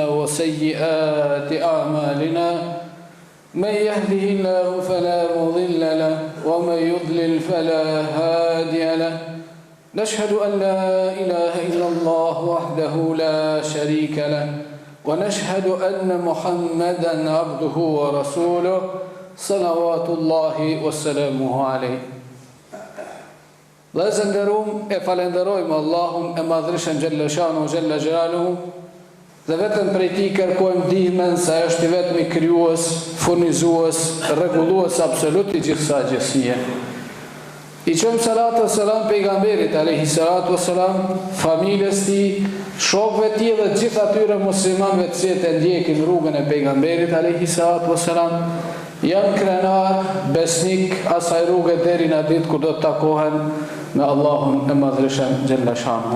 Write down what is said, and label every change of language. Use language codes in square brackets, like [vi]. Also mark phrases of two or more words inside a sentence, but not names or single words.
[ar] وسيئات أعمالنا من يهده الله فلا مضل له ومن يضلل فلا هادي له نشهد أن لا إله إلا الله وحده لا شريك له ونشهد أن محمدا عبده ورسوله صلوات الله وسلامه عليه. [sq] Dhe zënderum e falenderojmë Allahun e madhrishën [ar] جل شأنه، جل جلاله, [sq] dhe vetëm prej ti kërkojmë ndihmën se është i vetëmi krijues, furnizues, rregullues absolut i gjithësaj gjësie. I qëmë salatë e selam pejgamberit, [ar] عليه الصلاة والسلام, [sq] familjes ti, shokëve ti dhe gjithë atyre muslimanëve të cilët e ndjekin rrugën e pejgamberit, [ar] عليه الصلاة والسلام, [sq] janë krenar, besnik, asaj rrugë deri në ditë kur do të takohen me Allahun e madhreshëm [ar] جل شأنه.